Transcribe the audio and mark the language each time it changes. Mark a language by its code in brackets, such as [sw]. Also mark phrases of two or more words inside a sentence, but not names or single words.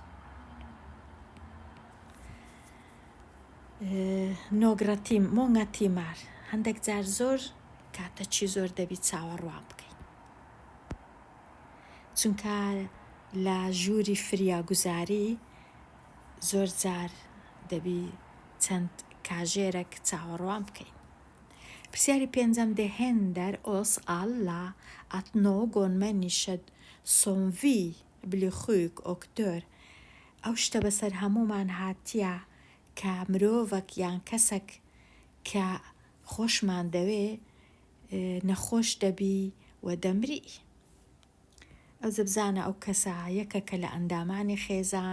[sv] några tim många timmar [ckb] هەندێک جار زۆر کاتەچی زۆر دەبی چاوەڕوان بکەین چونکە لە ژووری فریاگوزاری زۆر جار دەبی چەند کاژێرێک چاوەڕوان بکەین پرسیاری پێنجەم [sv] det händer oss alla att någon människa som vi blir sjuk och dör [ckb] ئەو شتە بەسەر هەمومان هاتیە کە مرۆڤێک یان کەسێک کە خۆشمان دەوێ نەخۆش دەبی و دەمری ئەو بزانە ئەو کەسە یەکەکە لە ئەندامانی خێزان